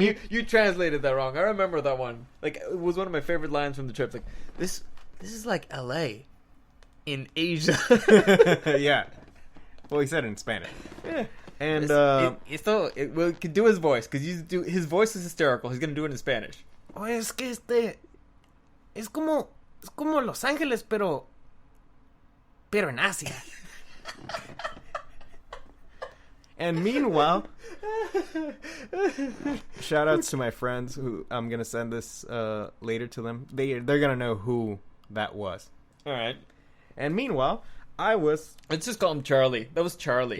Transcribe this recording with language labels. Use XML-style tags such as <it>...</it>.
<en>you translated that wrong. I remember that one. Like, it was one of my favorite lines from the trip. Like, this is like L.A. in Asia. Yeah. Well, he said it in Spanish. Yeah. And we can do his voice, because his voice is hysterical. He's gonna do it in Spanish.</en> <es>oh, es que es como Los Ángeles, pero en Asia.</es> <en>And meanwhile, shout outs to my friends who I'm gonna send this later to them. They're gonna know who that was. All right. And meanwhile, let's just call him Charlie. That was Charlie.</en>